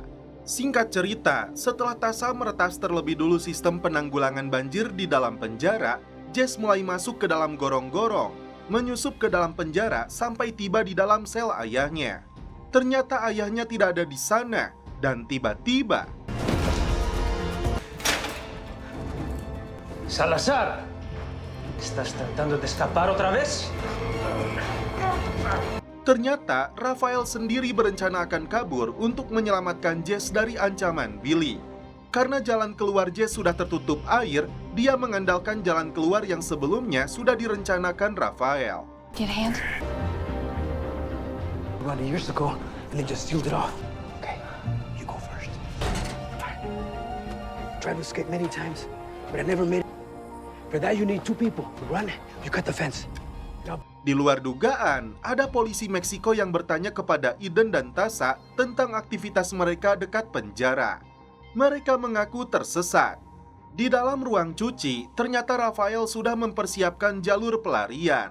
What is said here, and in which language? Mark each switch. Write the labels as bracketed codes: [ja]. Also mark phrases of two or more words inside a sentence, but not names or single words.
[id] Singkat cerita, setelah Tasha meretas terlebih dulu sistem penanggulangan banjir di dalam penjara, Jess mulai masuk ke dalam gorong-gorong, menyusup ke dalam penjara sampai tiba di dalam sel ayahnya. Ternyata ayahnya tidak ada di sana, dan tiba-tiba [es] Salazar, ¿estás tratando de escapar otra vez? [id] ternyata Raphael sendiri berencana akan kabur untuk menyelamatkan Jess dari ancaman Billy. Karena jalan keluar Jess sudah tertutup air, dia mengandalkan jalan keluar yang sebelumnya sudah direncanakan Raphael. [en] Get a hand. About years ago, and they just sealed it off. Okay, you go first. Tried to escape many times, but I never made it. For that, you need two people. To run, you cut the fence. [id] Di luar dugaan, ada polisi Meksiko yang bertanya kepada Eden dan Tasha tentang aktivitas mereka dekat penjara. Mereka mengaku tersesat. Di dalam ruang cuci, ternyata Raphael sudah mempersiapkan jalur pelarian.